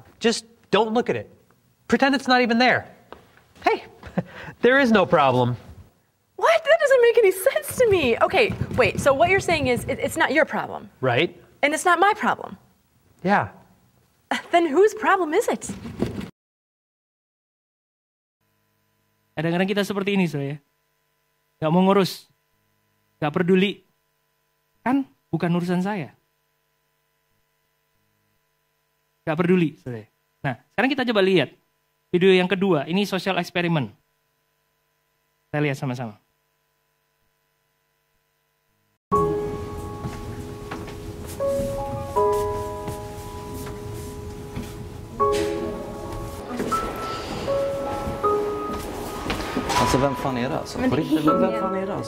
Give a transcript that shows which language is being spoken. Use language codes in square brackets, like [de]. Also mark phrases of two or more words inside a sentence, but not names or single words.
[en] Just don't look at it. Pretend it's not even there. Hey, there is no problem. What? That doesn't make any sense to me. Okay, wait, so what you're saying is it's not your problem. Right? And it's not my problem. Yeah. Then whose problem is it? [id] Kadang-kadang kita seperti ini, saudara. Gak mau ngurus, gak peduli. Kan bukan urusan saya. Gak peduli, saudara. Nah, sekarang kita coba lihat video yang kedua. Ini [en] social experiment. [id] Kita lihat sama-sama. [sv] Alltså vem fan är det alltså? På riktigt, vem fan är det alltså?